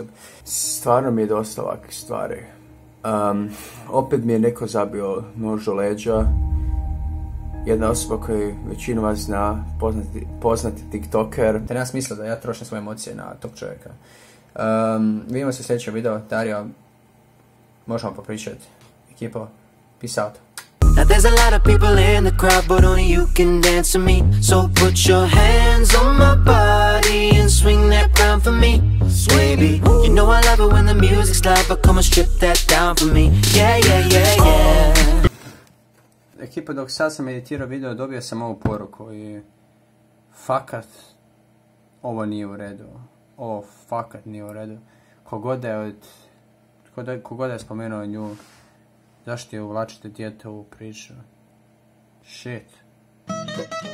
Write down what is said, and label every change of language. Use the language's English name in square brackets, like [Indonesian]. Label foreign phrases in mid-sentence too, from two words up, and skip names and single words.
[Bosnian] Stvarno mi je dosta ovakvih stvari. Opet mi je neko zabio nož u leđa. Jedna osoba koju većinu vas zna, poznati tiktoker. Te nema smisla da ja trošim svoje emocije na tog čovjeka. Vidimo se u sljedećem videu. Dario, možemo popričati. Ekipo, [English] peace out. Now there's a lot of people in the crowd, but only you can dance to me. So put your hands on my body and swing that crown for me. Baby, you know I love it when the music's loud, but come and strip that down for me. Yeah, yeah, yeah, yeah. [Bosnian] Ekipa, dok sad sam editirao video, dobio sam ovu poruku i fakat ovo nije u redu. Ovo fakat nije u redu. Kogod je spomenuo nju, zašto je uvlačite dijete u priču?